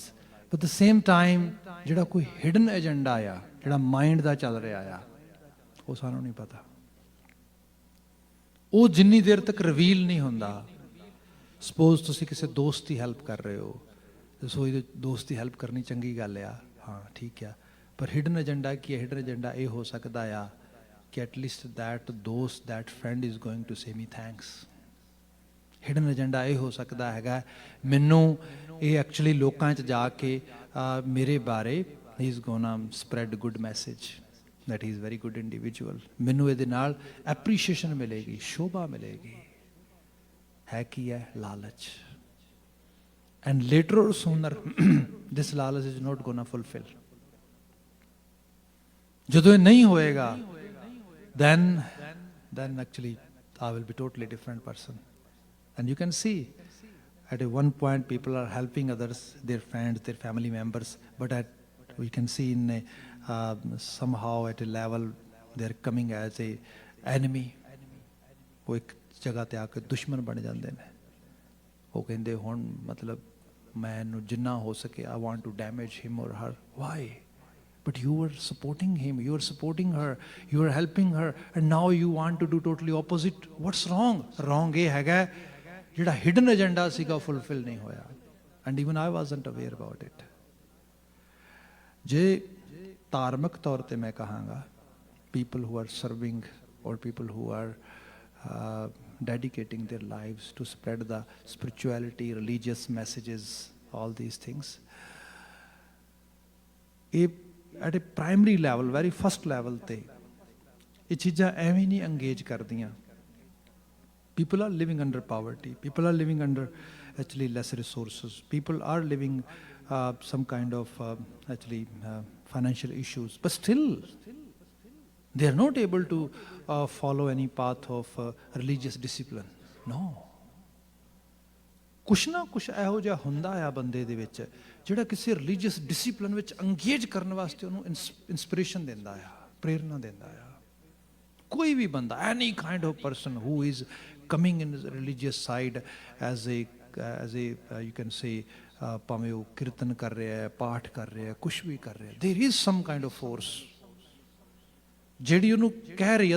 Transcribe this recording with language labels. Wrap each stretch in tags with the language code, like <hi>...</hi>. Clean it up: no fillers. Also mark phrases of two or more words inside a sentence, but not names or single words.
<en>But at the same time,</en> <pa>ਜਿਹੜਾ ਕੋਈ</pa> <en>hidden agenda</en> <pa>ਆ, ਜਿਹੜਾ mind ਦਾ ਚੱਲ ਰਿਹਾ ਆ, ਉਹ ਸਾਨੂੰ ਨਹੀਂ ਪਤਾ। ਉਹ ਜਿੰਨੀ ਦੇਰ ਤੱਕ ਰਿਵੀਲ ਨਹੀਂ ਹੁੰਦਾ। ਸਪੋਜ਼ ਤੁਸੀਂ ਕਿਸੇ ਦੋਸਤ ਦੀ ਹੈਲਪ ਕਰ ਰਹੇ ਹੋ, ਰਸੋਈ ਦੇ ਦੋਸਤ ਦੀ ਹੈਲਪ ਕਰਨੀ ਚੰਗੀ ਗੱਲ ਆ, ਹਾਂ ਠੀਕ ਆ, ਪਰ</pa> <en>hidden agenda</en> <pa>ਕੀ ਹੈ?</pa> <en>hidden agenda</en> <pa>ਇਹ ਹੋ ਸਕਦਾ ਆ ਕਿ</pa> <en>at least that ਦੋਸਤ, that friend is going to say me thanks। hidden agenda</en> <pa>ਇਹ ਹੋ ਸਕਦਾ ਹੈਗਾ ਮੈਨੂੰ ਇਹ ਐਕਚੁਅਲੀ ਲੋਕਾਂ 'ਚ ਜਾ ਕੇ ਮੇਰੇ ਬਾਰੇ ਹੀ</pa> <en>is gonna spread good message that he is very good individual,</en> <pa>ਮੈਨੂੰ ਇਹਦੇ ਨਾਲ ਐਪਰੀਸ਼ੀਏਸ਼ਨ ਮਿਲੇਗੀ, ਸ਼ੋਭਾ ਮਿਲੇਗੀ। ਹੈ ਕੀ ਹੈ? ਲਾਲਚ।</pa> <en>and later or sooner this lalach is not gonna fulfill.</en> <pa>ਜਦੋਂ ਇਹ ਨਹੀਂ ਹੋਏਗਾ</pa> <en>then actually I will be totally different person. And you can see at one point people are helping others, their friends, their family members, but we can see in somehow at a level they are coming as a enemy.</en> <pa>ਉਹ ਇੱਕ ਜਗ੍ਹਾ ਤੇ ਆ ਕੇ ਦੁਸ਼ਮਣ ਬਣ ਜਾਂਦੇ ਨੇ। ਉਹ ਕਹਿੰਦੇ ਹੁਣ ਮਤਲਬ ਮੈਂ ਇਹਨੂੰ ਜਿੰਨਾ ਹੋ ਸਕੇ</pa> <en>I want to damage him or her. Why? But you were supporting him, you were supporting her, you were helping her, and now you want to do totally opposite. What's wrong? Wrong</en> <pa>ਇਹ ਹੈਗਾ ਜਿਹੜਾ</pa> <en>hidden agenda</en> <pa>ਸੀਗਾ fulfill ਨਹੀਂ ਹੋਇਆ.</pa> <en>And even I wasn't aware about it.</en> <pa>ਜੇ ਧਾਰਮਿਕ ਤੌਰ ਤੇ ਮੈਂ ਕਹਾਂਗਾ,</pa> <en>people who are serving or people who are dedicating their lives to spread the spirituality, religious messages, all these things, at a primary level, very first level</en> <pa>ਤੇ ਇਹ ਚੀਜ਼ਾਂ ਐਵੇਂ ਨਹੀਂ</pa> <en>engage ਕਰਦੀਆਂ। People are living under poverty, people are living under actually less resources, people are living some kind of actually financial issues, but still they are not able to follow any path of religious discipline. No,</en> <pa>ਕੁਛ ਨਾ ਕੁਛ ਇਹੋ ਜਿਹਾ ਹੁੰਦਾ ਆ ਬੰਦੇ ਦੇ ਵਿੱਚ ਜਿਹੜਾ ਕਿਸੇ</pa> <en>religious discipline</en> <pa>ਵਿੱਚ ਅੰਗੇਜ ਕਰਨ ਵਾਸਤੇ ਉਹਨੂੰ ਇੰਸਪੀਰੇਸ਼ਨ ਦਿੰਦਾ ਆ, ਪ੍ਰੇਰਨਾ ਦਿੰਦਾ ਆ। ਕੋਈ ਵੀ ਬੰਦਾ,</pa> <en>any kind of person who is coming in religious side as a you can say</en> <pa>ਭਾਵੇਂ ਉਹ ਕੀਰਤਨ ਕਰ ਰਿਹਾ ਹੈ, ਪਾਠ ਕਰ ਰਿਹਾ, ਕੁਛ ਵੀ ਕਰ ਰਿਹਾ,</pa> <en>there is some kind of force</en> <pa>ਜਿਹੜੀ ਉਹਨੂੰ ਕਹਿ ਰਹੀ।</pa>